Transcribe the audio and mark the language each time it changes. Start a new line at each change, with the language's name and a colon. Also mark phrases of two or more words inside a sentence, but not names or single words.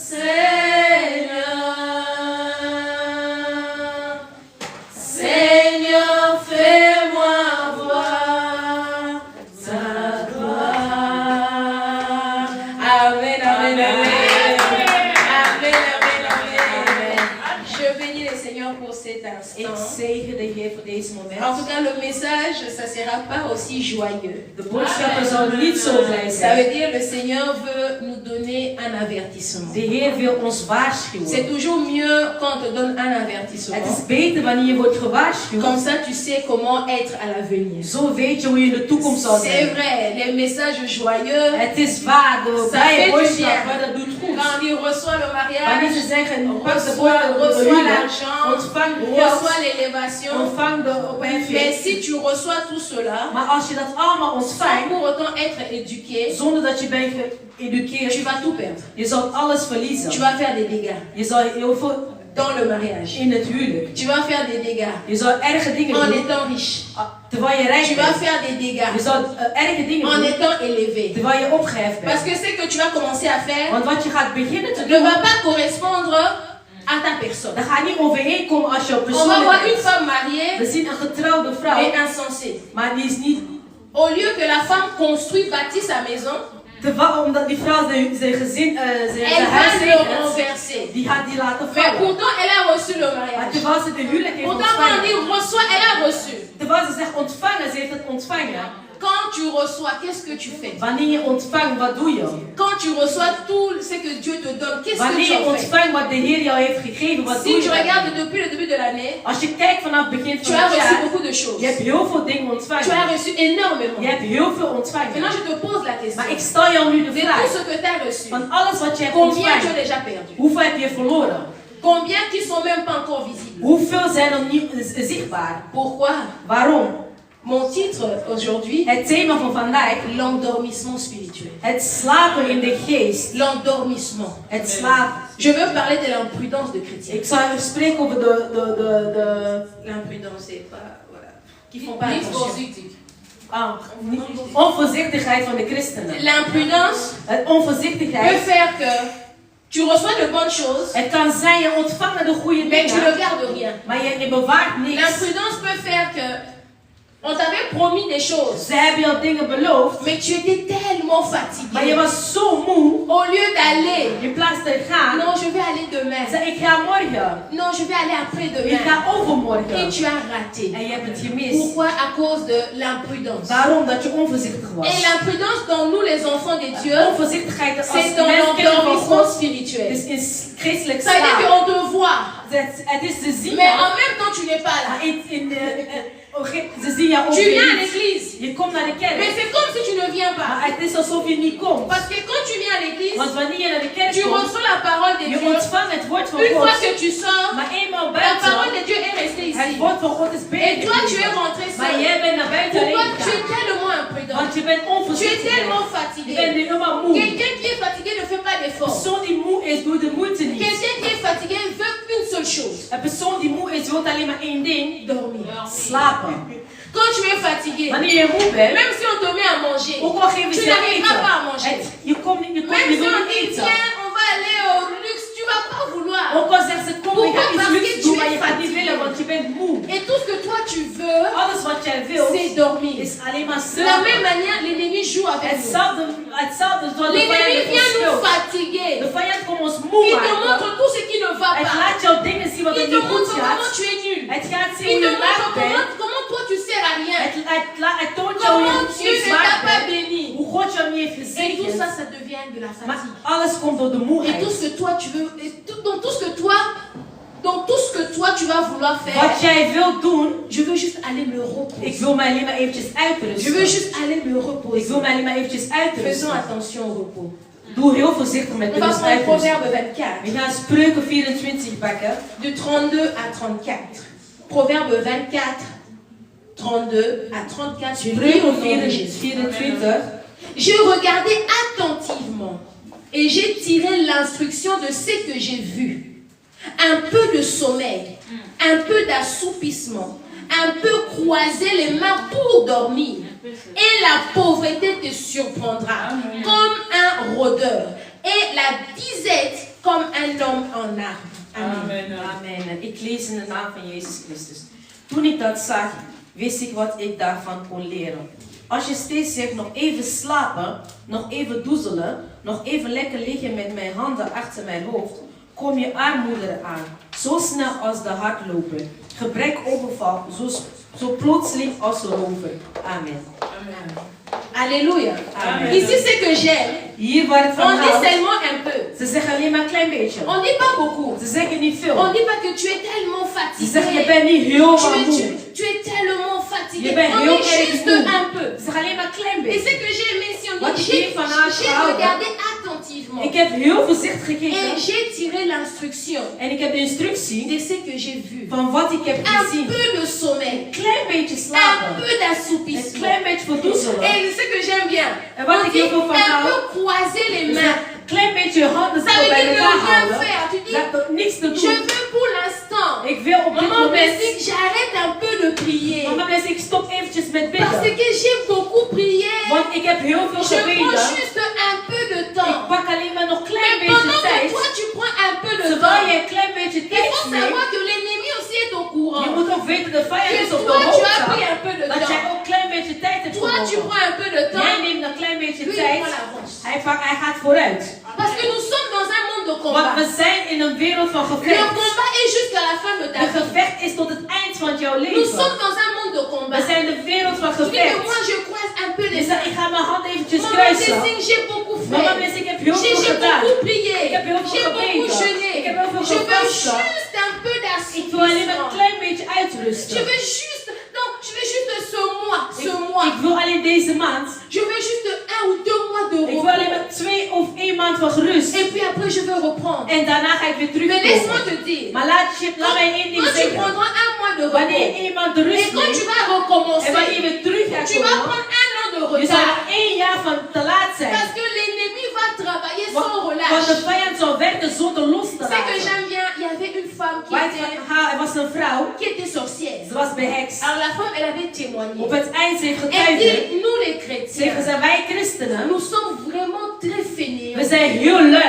French: Seigneur, Seigneur, fais-moi voir ta gloire. Amen, amen, amen. Amen, amen, amen. Je bénis le Seigneur pour cet
Dutch: Ik
French: instant.
Dutch: zegen de Heer voor deze
French: En
Dutch: moment.
French: tout cas, le message, ça ne sera pas aussi joyeux.
Dutch: De boodschappen zal niet zo blij
French: Ça
Dutch: zijn.
French: veut dire que le Seigneur veut nous donner un avertissement.
Dutch: De Heer wil ons waarschuwen.
French: C'est toujours mieux quand on te donne un
Dutch: Het
French: avertissement.
Dutch: is beter wanneer je wordt gewaarschuwd.
French: Comme ça, tu sais comment être à l'avenir.
Dutch: Zo weet je hoe je in de toekomst zal
French: C'est
Dutch: zijn.
French: vrai, les messages joyeux,
Dutch: Het is waar, de
French: Ça
Dutch: blije
French: fait du
Dutch: boodschap,
French: bien.
Dutch: maar dat doet goed.
French: quand on reçoit le
Dutch: Wanneer
French: mariage,
Dutch: ze zeggen, pak de
French: reçoit
Dutch: huwelijk,
French: l'argent,
Dutch: ontvang de
French: reçoit
Dutch: geld,
French: l'élévation.
Dutch: ontvang de
French: Mais
Dutch: opheffing.
French: si tu reçois tout cela,
Dutch: Maar als je dat allemaal
French: sans
Dutch: ontvangt,
French: pour autant être éduqué,
Dutch: zonder dat je bent
French: tu
Dutch: geëduceerd,
French: vas tout perdre.
Dutch: je zal alles
French: Tu
Dutch: verliezen.
French: vas faire des dégâts
Dutch: Je zal heel veel
French: dans le mariage.
Dutch: in het huwelijk.
French: Tu vas faire des dégâts
Dutch: Je zal erge dingen
French: en
Dutch: doen,
French: étant riche.
Dutch: terwijl je rijk
French: Tu vas
Dutch: bent.
French: faire des
Dutch: Je
French: dégâts
Dutch: zal erge dingen
French: en
Dutch: doen,
French: étant élevé.
Dutch: terwijl je opgeheft
French: Parce
Dutch: bent.
French: que ce que tu vas commencer à faire
Dutch: Want wat je gaat beginnen te
French: ne
Dutch: doen,
French: va pas correspondre à ta personne.
Dutch: dat gaat niet overeenkomen als je
French: On va voir
Dutch: persoonlijk
French: une
Dutch: bent.
French: femme mariée
Dutch: We zien een getrouwde vrouw,
French: et insensée.
Dutch: maar die is niet...
French: Au lieu que la femme construit, bâtit sa maison,
Dutch: Omdat die vrouw zijn gezin, zijn
French: elle va
Dutch: huis
French: le
Dutch: heeft,
French: renverser.
Dutch: die gaat die laten
French: Mais
Dutch: vallen.
French: pourtant, elle a reçu le
Dutch: Maar
French: mariage.
Dutch: terwijl ze de huwelijk heeft
French: Pourtant, quand on dit
Dutch: ontvangen,
French: reçoit, elle a reçu.
Dutch: terwijl ze zegt ontvangen, ze heeft het ontvangen.
French: Quand tu reçois, qu'est-ce que tu fais?
Dutch: Wanneer je ontvangt, wat doe je?
French: Quand tu reçois tout ce que Dieu te donne, qu'est-ce que
Dutch: Wanneer
French: tu
Dutch: je
French: en fais?
Dutch: ontvangt wat de Heer jou heeft gegeven, wat doe
French: Si
Dutch: je?
French: tu
Dutch: dan?
French: regardes depuis le début de l'année,
Dutch: Als je kijkt vanaf het begin
French: tu
Dutch: van
French: as
Dutch: het
French: reçu
Dutch: jaar,
French: beaucoup de choses.
Dutch: je hebt heel veel dingen
French: Tu as
Dutch: ontvangen.
French: reçu énormément.
Dutch: Je hebt heel veel
French: Maintenant,
Dutch: ontvangen.
French: je te pose la question.
Dutch: Maar ik stel jou nu de
French: De tout
Dutch: vraag,
French: ce que tu as reçu,
Dutch: van alles wat je hebt
French: combien tu as
Dutch: ontvangen,
French: déjà perdu?
Dutch: hoeveel heb je verloren?
French: Combien qui sont même pas encore visibles?
Dutch: Hoeveel zijn er niet zichtbaar?
French: Pourquoi?
Dutch: Waarom?
French: Mon titre aujourd'hui,
Dutch: Het thema van vandaag,
French: l'endormissement spirituel.
Dutch: het slapen in de geest.
French: L'endormissement.
Dutch: Het slapen.
French: Je veux parler de l'imprudence de chrétiens.
Dutch: Ik zal spreken over de
French: L'imprudence, c'est pas, voilà, qui font pas attention.
Dutch: onvoorzichtigheid van de christenen.
French: L'imprudence
Dutch: Het
French: peut
Dutch: onvoorzichtigheid.
French: faire que tu reçois de bonnes choses,
Dutch: Het kan zijn je ontvangt de goede
French: mais tu ne
Dutch: dingen,
French: gardes rien.
Dutch: maar je bewaart niks.
French: L'imprudence peut faire que on t'a promis des choses.
Dutch: Ze hebben je al dingen beloofd,
French: Mais tu étais tellement
Dutch: maar je
French: fatigué.
Dutch: was zo moe.
French: Au lieu d'aller,
Dutch: In plaats te gaan,
French: non, je vais aller demain.
Dutch: zei ik ga morgen.
French: Non, je vais aller
Dutch: Ik
French: après-demain.
Dutch: ga
French: Et
Dutch: overmorgen.
French: tu as raté.
Dutch: En je hebt het gemist.
French: Pourquoi? À cause de l'imprudence.
Dutch: Waarom? Dat je onvoorzichtig was.
French: Et l'imprudence dans nous, les enfants de Dieu,
Dutch: Onvoorzichtigheid als
French: c'est dans
Dutch: mensen kinderen van
French: l'endormissement
Dutch: God.
French: spirituel.
Dutch: Dus in christelijk
French: Ça veut dire
Dutch: slaap.
French: qu'on te voit,
Dutch: Het is te zien.
French: mais en même temps, tu n'es pas là.
Dutch: Ze zien jou ook
French: Tu viens à
Dutch: niet.
French: l'église,
Dutch: Je komt naar de kerk.
French: mais c'est comme si tu ne viens
Dutch: Maar
French: pas.
Dutch: het is alsof je niet komt.
French: Parce que quand tu viens à l'église,
Dutch: Want wanneer je naar de kerk
French: tu
Dutch: komt,
French: reçois la parole de
Dutch: je
French: Dieu.
Dutch: ontvangt het woord van
French: Une fois
Dutch: God.
French: que tu sors,
Dutch: Maar eenmaal
French: la parole
Dutch: buiten,
French: de Dieu est restée
Dutch: het
French: ici.
Dutch: woord van God is
French: Et
Dutch: beter.
French: toi, tu es rentré
Dutch: Maar
French: seul.
Dutch: jij bent naar buiten
French: Pourquoi?
Dutch: alleen
French: Tu es
Dutch: gegaan.
French: tellement imprudent.
Dutch: Want je bent
French: Tu es
Dutch: onvoorzichtig.
French: tellement
Dutch: Je bent
French: fatigué.
Dutch: nu helemaal moe.
French: Quelqu'un qui est fatigué ne fait pas
Dutch: Een
French: d'effort.
Dutch: persoon die moe is, doet de moeite niet.
French: Quelqu'un qui est fatigué veut une seule chose.
Dutch: Een persoon die moe is, wil alleen maar één ding.
French: Dormir.
Dutch: Slapen.
French: Quand tu es fatigué,
Dutch: Wanneer je moe bent,
French: même si on te met à manger,
Dutch: ook al geven
French: tu
Dutch: ze je
French: n'arriveras pas à
Dutch: eten.
French: manger.
Dutch: Je komt niet,
French: Même
Dutch: je
French: si
Dutch: wil
French: on
Dutch: niet
French: dit
Dutch: eten.
French: tiens, on va aller au luxe, tu vas pas vouloir.
Dutch: Ook al zegt ze kom, je gaat iets
French: Pourquoi?
Dutch: luxe doen, maar je
French: Parce
Dutch: gaat
French: que
Dutch: niet
French: tu es
Dutch: willen, want je bent moe.
French: Et tout ce que toi tu veux,
Dutch: Alles wat jij wilt,
French: c'est dormir.
Dutch: is alleen maar
French: De la même
Dutch: slapen.
French: manière, l'ennemi joue avec nous.
Dutch: Hetzelfde zoals de
French: L'ennemi
Dutch: vijand
French: vient
Dutch: ons
French: nous
Dutch: speelt.
French: fatiguer.
Dutch: De vijand komt ons moe
French: Il te
Dutch: maken.
French: montre tout ce qui ne va
Dutch: Het
French: pas.
Dutch: laat jou dingen zien wat
French: Il
Dutch: er
French: te
Dutch: niet goed
French: montre comment
Dutch: gaat.
French: tu es nul.
Dutch: Het gaat zien
French: Il
Dutch: hoe
French: te
Dutch: je
French: montre
Dutch: laag bent.
French: comment toi tu sers à rien.
Dutch: Het toont jou
French: Comment
Dutch: hoe
French: Dieu
Dutch: je
French: ne
Dutch: zwaar
French: t'a pas
Dutch: bent.
French: béni.
Dutch: Hoe God jou niet heeft
French: Et tout
Dutch: gezegend.
French: ça, ça devient de la
Dutch: Maar
French: fatigue.
Dutch: alles komt door de
French: Et
Dutch: moeheid.
French: tout ce que toi tu veux, dans tout ce que toi tu vas vouloir faire,
Dutch: Wat jij wilt doen,
French: je veux juste aller me
Dutch: ik
French: reposer.
Dutch: wil mij alleen maar eventjes
French: Je veux
Dutch: uitrusten.
French: juste aller me
Dutch: Ik
French: reposer.
Dutch: wil mij alleen maar eventjes
French: Faisons
Dutch: uitrusten.
French: attention au repos.
Dutch: Doe heel voorzichtig met
French: On
Dutch: de
French: va
Dutch: rust
French: prendre
Dutch: uitrusten.
French: Proverbe 24,
Dutch: We gaan Spreuken 24 pakken.
French: de 32 à 34. Proverbe 24, 32 à 34. Je lis au nom de Jésus. 24. J'ai regardé attentivement et j'ai tiré l'instruction de ce que j'ai vu. Un peu de sommeil, un peu d'assoupissement, un peu croiser les mains pour dormir. Et la pauvreté te surprendra comme un rôdeur et la disette comme un homme en arme. Amen. Amen.
Dutch: Ik lees in de naam van Jezus Christus. Toen ik dat zag, wist ik wat ik daarvan kon leren. Als je steeds zegt nog even slapen, nog even doezelen, nog even lekker liggen met mijn handen achter mijn hoofd, kom je armoede aan. Zo snel als de hardloper. Gebrek overval, zo plotseling als een rover. Amen. Alléluia. Amen.
French: Ici, ce que j'aime,
Dutch: Hier waar het van
French: on dit
Dutch: houdt,
French: seulement un peu.
Dutch: ze zeggen alleen maar een klein beetje.
French: On dit pas beaucoup.
Dutch: Ze zeggen niet veel.
French: On dit pas que tu es tellement
Dutch: Ze zeggen je
French: fatigué.
Dutch: bent niet heel
French: Tu
Dutch: moe.
French: tu es tellement fatigué.
Dutch: Je bent
French: On
Dutch: heel
French: dit
Dutch: erg
French: juste
Dutch: moe.
French: un peu.
Dutch: Ze zeggen alleen maar een klein
French: Et
Dutch: beetje.
French: ce que j'ai aimé, si on
Dutch: Wat
French: dit,
Dutch: ik hier van haar
French: j'ai
Dutch: gehouden.
French: regardé attentivement.
Dutch: Ik heb heel voorzichtig
French: Et
Dutch: gekeken.
French: j'ai tiré l'instruction
Dutch: En ik heb de instructie
French: de ce que j'ai vu.
Dutch: van wat ik heb
French: Un
Dutch: gezien.
French: peu de sommeil.
Dutch: Een klein beetje
French: Un
Dutch: slapen.
French: peu
Dutch: Een
French: d'assoupissement.
Dutch: klein beetje verdoezelen.
French: Et ce que j'aime bien,
Dutch: En wat
French: on
Dutch: ik
French: dit
Dutch: heel veel van
French: un
Dutch: hou,
French: peu croiser les
Dutch: is
French: mains.
Dutch: een klein beetje je handen
French: Ça
Dutch: zo
French: veut
Dutch: bij
French: dire ne
Dutch: elkaar
French: rien
Dutch: houden.
French: faire. Tu dis,
Dutch: Dat er niks te
French: je
Dutch: doen.
French: veux pour l'instant.
Dutch: Ik wil op dit
French: Maman
Dutch: moment.
French: me dit, j'arrête un peu de prier.
Dutch: Mama mensen, ik stop eventjes met
French: Parce
Dutch: bidden.
French: que j'ai beaucoup prié.
Dutch: Want ik heb heel veel
French: Je prends
Dutch: gebeden.
French: juste un peu de
Dutch: Ik
French: temps.
Dutch: pak alleen maar nog een klein
French: Mais
Dutch: beetje
French: pendant que
Dutch: tijd.
French: toi tu prends un peu de
Dutch: Terwijl je
French: temps,
Dutch: een klein beetje
French: il
Dutch: tijd
French: faut
Dutch: neemt.
French: savoir que l'ennemi aussi est au
Dutch: Je
French: courant.
Dutch: moet ook weten, de vijand
French: Que
Dutch: is op de
French: toi tu as pris
Dutch: hoogte.
French: un peu de
Dutch: Dat jij
French: temps.
Dutch: ook een klein beetje tijd hebt
French: Toi tu
Dutch: genomen.
French: prends un peu de
Dutch: Jij
French: temps.
Dutch: neemt een klein beetje
French: Lui il
Dutch: tijd.
French: prend l'avance.
Dutch: Hij gaat vooruit.
French: Parce que nous sommes dans un monde de
Dutch: Want
French: combat.
Dutch: we zijn in een wereld van
French: Le
Dutch: gevecht.
French: combat est jusqu'à la fin de ta
Dutch: De
French: vie.
Dutch: gevecht is tot het eind van jouw
French: Nous
Dutch: leven.
French: sommes dans un monde de combat.
Dutch: We zijn in de wereld van
French: Tu dis que moi
Dutch: gevecht.
French: je croise un peu les
Dutch: Dus
French: mains.
Dutch: ik ga mijn hand eventjes
French: Maman
Dutch: kruisen.
French: Dessing, j'ai beaucoup
Dutch: Mama
French: fait.
Dutch: mensen, ik heb heel veel
French: J'ai
Dutch: gedaan.
French: beaucoup prié.
Dutch: Ik heb heel veel
French: J'ai beaucoup
Dutch: gebeden.
French: jeûné.
Dutch: Ik heb heel veel
French: Je veux
Dutch: gevasten.
French: juste un peu
Dutch: Ik wil alleen maar een
French: d'assouplissement.
Dutch: klein beetje
French: Je
Dutch: uitrusten.
French: veux juste, non, je veux juste ce mois,
Dutch: Ik wil alleen deze maand.
French: Je veux juste 1 ou 2 mois de
Dutch: Ik wil alleen
French: repos.
Dutch: maar 2 of 1 maand van gerust.
French: Et puis après je veux reprendre.
Dutch: En daarna ga ik weer
French: Mais laisse-moi
Dutch: terugkomen.
French: te dire,
Dutch: Maar laat mij één ding
French: quand tu
Dutch: zeggen.
French: prendras 1 mois de
Dutch: Wanneer je
French: repos,
Dutch: 1 maand de
French: et
Dutch: rust
French: quand tu
Dutch: neemt.
French: vas
Dutch: En
French: recommencer,
Dutch: wanneer je weer terug gaat
French: tu vas
Dutch: komen.
French: prendre 1 an de
Dutch: Je zal
French: retard.
Dutch: er 1 jaar van te laat zijn.
French: Parce que l'ennemi va travailler
Dutch: Want
French: sans
Dutch: want
French: relâche.
Dutch: de vijand zal werken zonder los te
French: Ce que
Dutch: laten.
French: j'aime bien, il y avait une femme
Dutch: Er was een vrouw.
French: qui était sorcière.
Dutch: Ze was behekst.
French: Alors la femme, elle avait témoigné.
Dutch: Op het eind ze heeft
French: Elle
Dutch: getuigd.
French: dit, nous les
Dutch: Zeggen
French: chrétiens,
Dutch: ze, wij christenen.
French: nous sommes vraiment très fainéants.
Dutch: We zijn heel lui.